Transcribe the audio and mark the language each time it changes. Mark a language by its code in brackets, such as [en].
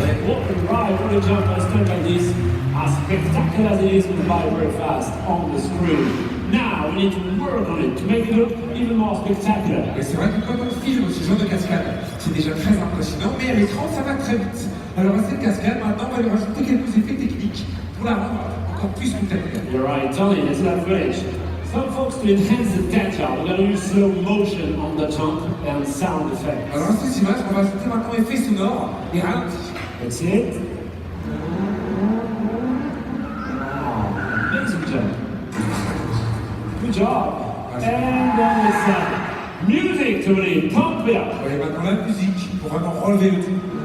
[en] What a ride, what a jump, a stunt like this. As spectacular as it is with very fast on the screen. Now we need to work on it to make it look even more spectacular. [fr] Et c'est vrai que quand on filme ce genre de cascade, c'est déjà très impressionnant, mais à l'écran, ça va très vite. Alors à cette cascade, maintenant, on va lui rajouter quelques effets techniques pour la rendre encore plus spectaculaire. [en] You're right, Tony, it's that footage. Some folks, to enhance the danger, we're going to use slow motion on the jump and sound effects. [fr] Alors à cette image, on va ajouter maintenant effet sonore et ralenti. [en] That's it. Wow, amazing jump. Good job. And then it's music, Tony, pump it up. [fr] Et maintenant la musique pour vraiment relever le tout.